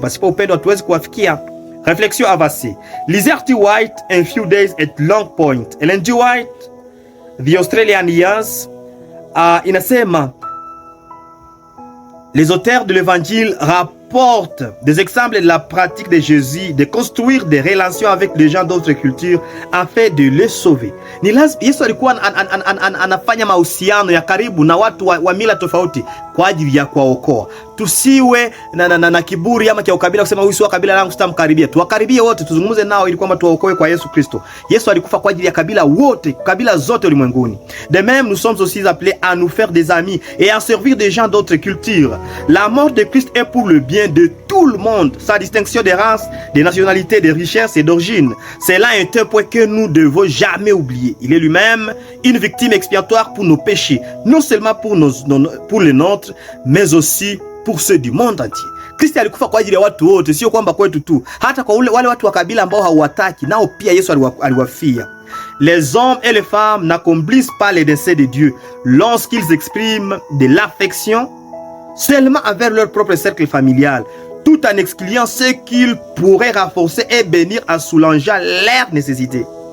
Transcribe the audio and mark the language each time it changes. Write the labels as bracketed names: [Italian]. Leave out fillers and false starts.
[Swahili] Pasipo upendo hatuwezi kuwafikia. [French] Réflexion avancée. Lisez Arthur White, A Few Days at Long Point. Ellen G. White, The Australian Years, [Swahili] inasema, [French] les auteurs de l'évangile rapportent des exemples de la pratique de Jésus de construire des relations avec les gens d'autres cultures afin de les sauver. [Swahili] Ni lazima Yesu alikuwa anafanya mahusiano ya karibu na watu wa mila tofauti kwa ajili ya kuwaokoa. Tusiwe na kiburi ama kia ukabila kusema huyu si wa kabila langu sitamkaribia. Tuwakaribie wote, tuzungumze nao ili kwamba tuwaokoe kwa Yesu Kristo. Yesu alikufa kwa ajili ya kabila wote, kabila zote ulimwenguni. [French] De même, nous sommes aussi appelés à nous faire des amis et à servir des gens d'autres cultures. La mort de Christ est pour le bien de tout le monde, sans distinction des races, des nationalités, des richesses et d'origine. C'est là un point que nous ne devons jamais oublier. Il est lui-même une victime expiatoire pour nos péchés, non seulement pour les nôtres, mais aussi pour ceux du monde entier. [Swahili] Kristo alikufa kwa ajili ya watu wote, sio kwamba kwetu tu. Hata kwa wale watu wa kabila ambao hauwataki, nao pia Yesu aliwafia. [French] Les hommes et les femmes n'accomplissent pas les desseins de Dieu lorsqu'ils expriment de l'affection seulement envers leur propre cercle familial, tout en excluant ceux qu'ils pourraient renforcer et bénir en soulageant leurs nécessités.